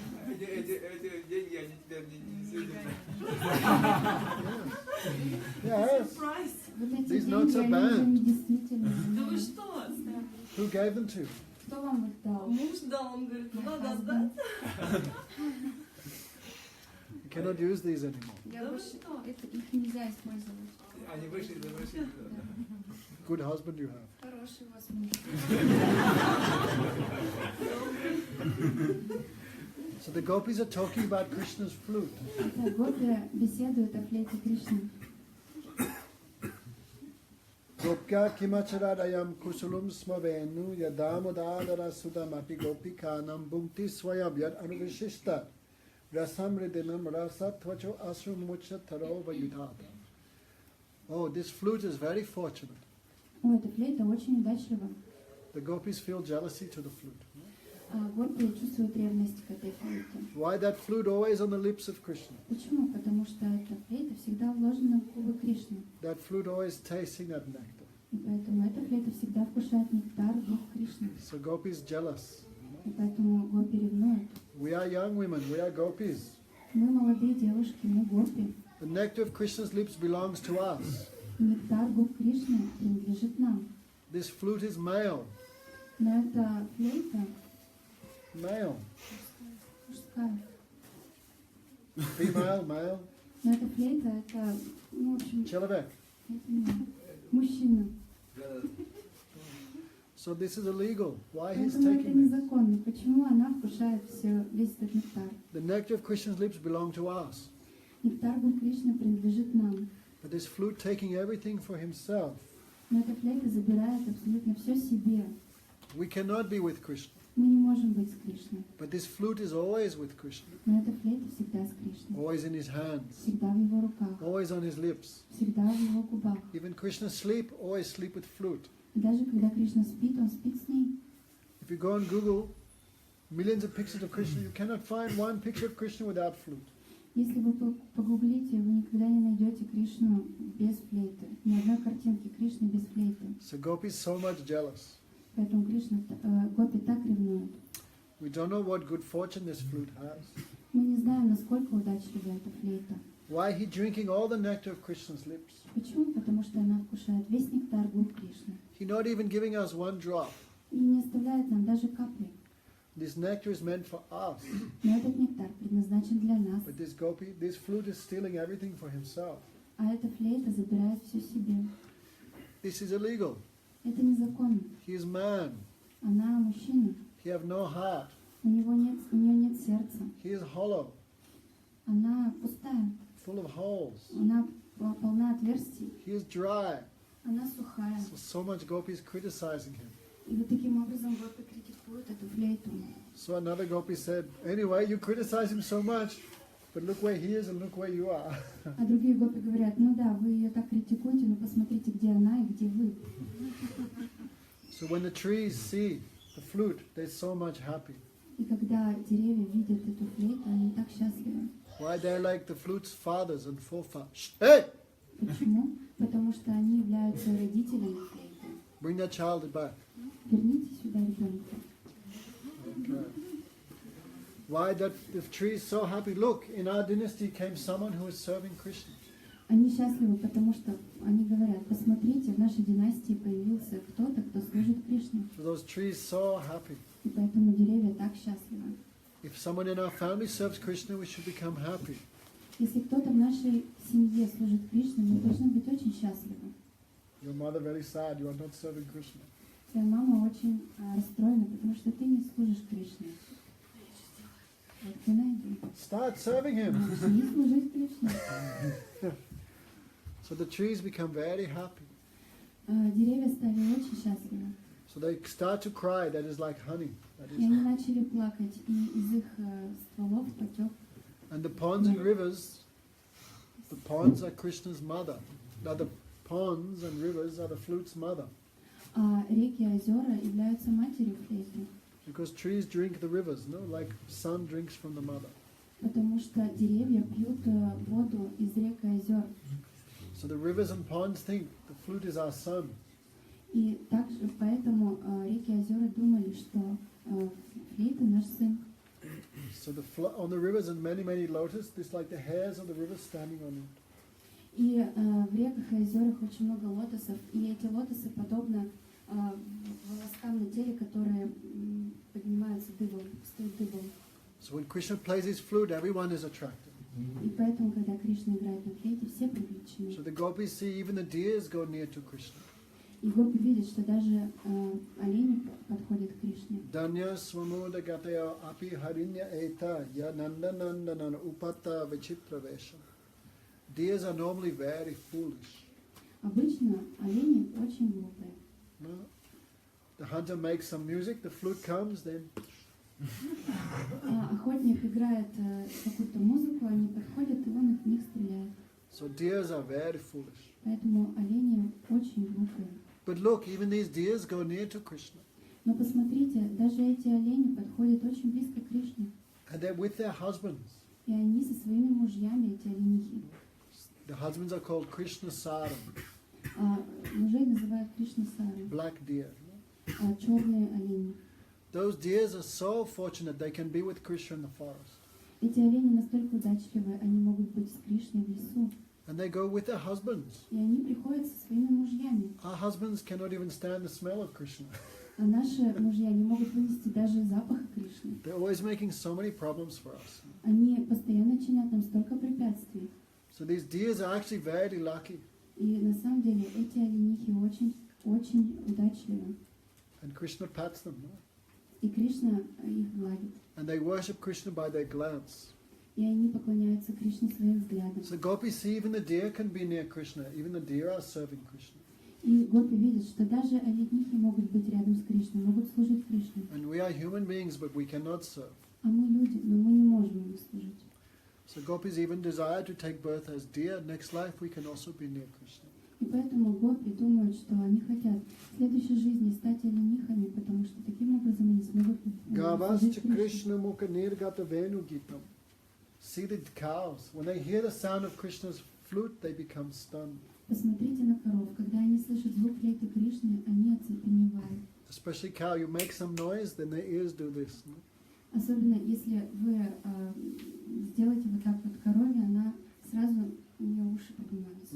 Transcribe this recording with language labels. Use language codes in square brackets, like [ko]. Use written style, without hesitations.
[ru] Эти деньги, они тебя не сидят. [en] Yes. Surprise. [ru] Вот эти [en] These notes are [ru] деньги, они [en] banned. [ru] же действительно. Да вы что? [en] Who gave them to? [ru] Кто вам их дал? Муж дал, он говорит, ну надо отдать. [en] You cannot use these anymore. [ru] Я больше, их нельзя использовать. Они вышли. [en] Good husband you have. [ru] Хороший у вас муж. [en] So the gopis are talking about Krishna's flute. [ru] Это гопи беседуют о флейте Кришны. [sa] Gopya kimacharadayam kusulum smavenu yadamodadara sudamapi gopikanam bhukti swayam yad anuvishishta rasam ridinam rasatvacho asrumucha tarova yudhata. [en] Oh, this flute is very fortunate. [ru] О, эта флейта очень удачлива. [en] The gopis feel jealousy to the flute. [ru] Гопи чувствуют ревность к этой флейте. [en] Why that flute always on the lips of Krishna? [ru] Почему? Потому что эта флейта всегда вложена в губы Кришны. [en] That flute always tasting that nectar. [ru] И поэтому эта флейта всегда вкушает нектар дух Кришны. [en] So gopis jealous. [ru] И поэтому гопи ревнуют. [en] We are young women, we are gopis. [ru] Мы молодые девушки, мы гопи. [en] The nectar of Krishna's lips belongs to us. [ru] Нектар губ Кришны принадлежит нам. [en] This flute is male. [ru] Но эта флейта [en] Male. [ru] мужская. [en] Female, male. [ru] Но эта флейта, это, ну, в общем, Человек. это не мужчина. [en] So this is illegal. Why he's [ru] Поэтому это [en] taking this? [ru] незаконно. Почему она вкушает весь этот нектар? [en] The nectar of Krishna's lips belong to us. [ru] Нектар губ Кришны принадлежит нам. [en] But this flute taking everything for himself. [ru] Но эта флейта забирает абсолютно все себе. [en] We cannot be with Krishna. [ru] Мы не можем быть с Кришной. [en] But this flute is always with Krishna. [ru] Но эта флейта всегда с Кришной. [en] Always in his hands. [ru] Всегда в его руках. [en] Always on his lips. [ru] Всегда в его губах. [en] Even Krishna sleep, always sleep with flute. [ru] И даже когда Кришна спит, он спит с ней. [en] If you go on Google, millions of pictures of Krishna, you cannot find one picture of Krishna without flute. [ru] Если вы погуглите, вы никогда не найдете Кришну без флейты. Ни одной картинки Кришны без флейты. [en] So Gopi is so much jealous. [ru] Поэтому гопи так ревнуют. [en] We don't know what good fortune this flute has. [ru] Мы не знаем, насколько удачлива эта флейта. [en] Why he drinking all the nectar of Krishna's lips? [ru] Почему? Потому что она вкушает весь нектар губ Кришны. [en] He not even giving us one drop. [ru] и не оставляет нам даже капли. [en] This nectar is meant for us. [ru] Но этот нектар предназначен для нас, [en] But this flute is stealing everything for himself. [ru] а эта флейта забирает все себе. [en] This is illegal. [ru] Это незаконно. [en] He is man. [ru] Она мужчина, [en] He have no heart. [ru] у нее нет сердца, [en] He is hollow, [ru] она пустая, [en] full of holes. [ru] она полна отверстий, [en] He is dry. [ru] она сухая. [en] So much gopis criticizing him. [ru] И вот таким образом гопи критикуют эту флейту. [en] So another gopi said, anyway, you criticize him so much, but look where he is and look where you are. [ru] А другие гопи говорят, ну да, вы ее так критикуете, но посмотрите, где она и где вы. [en] So when the trees see the flute, they're so much happy. [ru] И когда деревья видят эту флейту, они так счастливы. [en] Why? They're like the flute's fathers and forefathers. Hey! [ru] Почему? Потому что они являются родителями флейты. [en] Bring that child back. [ru] Верните сюда ребенка. [en] Okay. Why that the tree is so happy? Look, in our dynasty came someone who was serving Krishna. [ru] Они счастливы, потому что они говорят, посмотрите, в нашей династии появился кто-то, кто служит Кришне. [en] So those trees so happy. [ru] И поэтому деревья так счастливы. [en] If someone in our family serves Krishna, we should become happy. [ru] Если кто-то в нашей семье служит Кришне, мы должны быть очень счастливы. [en] Your mother very sad, you are not serving Krishna. [ru] Твоя мама очень расстроена, потому что ты не служишь Кришне. Вот ты найди. [en] Start serving him. [ru] Начни служить Кришне. [en] So the trees become very happy. [ru] Деревья стали очень счастливы. [en] So they start to cry, that is like honey. That [ru] И они [en] is. [ru] начали плакать, и из их стволов потек. [en] And the ponds and rivers, the ponds are Krishna's mother. Now the ponds and rivers are the flute's mother. [ru] А реки и озера являются матерью флейты, [en] Because trees drink the rivers, no? Like son drinks from the mother. [ru] потому что деревья пьют воду из рек и озер. [en] So the rivers and ponds think the flute is our son. [ru] И также поэтому реки и озера думали, что флейта наш сын. [en] So on the rivers and many lotus, there's like the hairs of the rivers standing on it. [ru] И в реках и озерах очень много лотосов, и эти лотосы подобны волоскам на теле, которые поднимаются дыбом, встают дыбом. [en] So when Krishna plays his flute, everyone is attracted. [ru] И поэтому, когда Кришна играет на флейте, все привлечены. [en] So the gopis see even the deers go near to Krishna. [ru] И гопи видят, что даже олени подходят к Кришне. [sa] Danya swamuda gataya api harinya eta ya nanda nanda nana upata vichitra vesha. [en] Deers are normally very foolish. [ru] Обычно олени очень глупые. [en] No? The hunter makes some music, the flute comes, then [ru] Охотник играет какую-то музыку, они подходят, и он в них стреляет. [en] so deers are very foolish. [ru] Поэтому олени очень глупые. [en] But look, even these deers go near to Krishna. [ru] Но посмотрите, даже эти олени подходят очень близко к Кришне. [en] And they're with their husbands. [ru] И они со своими мужьями, эти оленихи. [en] The husbands are called Krishna Saram, [ru] Мужей называют Кришна Сары, [en] black deer. [ru] черные олени. [en] Those deers are so fortunate they can be with Krishna in the forest. [ru] Эти олени настолько удачливые, они могут быть с Кришной в лесу. [en] And they go with their husbands. [ru] И они приходят со своими мужьями. [en] Our husbands cannot even stand the smell of Krishna. [ru] А наши мужья не могут вынести даже запаха Кришны. [en] They're always making so many problems for us. [ru] Они постоянно чинят нам столько препятствий. [en] So these deers are actually very lucky. [ru] И на самом деле эти оленихи очень удачливы. [en] And Krishna pats them. No? [ru] И Кришна их гладит. [en] And they worship Krishna by their glance. [ru] И они поклоняются Кришне своим взглядом. [en] So gopis see even the deer can be near Krishna. Even the deer are serving Krishna. [ru] И гопи видят, что даже оленихи могут быть рядом с Кришной, могут служить Кришне. [en] And we are human beings, but we cannot serve. [ru] А мы люди, но мы не можем ему служить. [en] So gopis even desire to take birth as deer. Next life we can also be near Krishna. [ru] И поэтому гопи думают, что они хотят в следующей жизни стать оленихами, потому что таким образом они смогут служить [sa] Gavascha [ru] Кришне. [sa] Krishna mukha nirgata venu gitam. [en] See the cows. When they hear the sound of Krishna's flute, they become stunned. [ru] Посмотрите на коров. Когда они слышат звук флейты Кришны, они оцепеневают. [en] Especially cow, you make some noise, then their ears do this. No? [ru] Особенно если вы сделаете вот так вот корове, она сразу, у нее уши поднимаются,